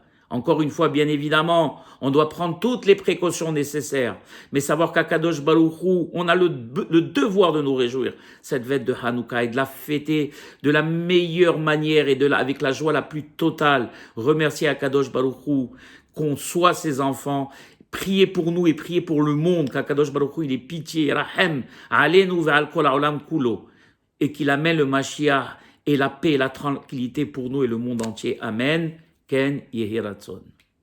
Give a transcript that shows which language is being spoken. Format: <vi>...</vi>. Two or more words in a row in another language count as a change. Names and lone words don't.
<fr>Encore une fois, bien évidemment, on doit prendre toutes les précautions nécessaires, mais savoir qu'Akadosh Baruch Hu, on a le devoir de nous réjouir cette fête de Hanouka et de la fêter de la meilleure manière et avec la joie la plus totale. Remercier Akadosh Baruch Hu, qu'on soit ses enfants. Priez pour nous et priez pour le monde, qu'Akadosh Baruch Hu, il est pitié,</fr> <he>רחם, עלינו ועל כל העולם כולו,</he> <fr>et qu'il amène le Mashiach et la paix et la tranquillité pour nous et le monde entier.</fr> <he>אמן. כן יהי רצון.</he>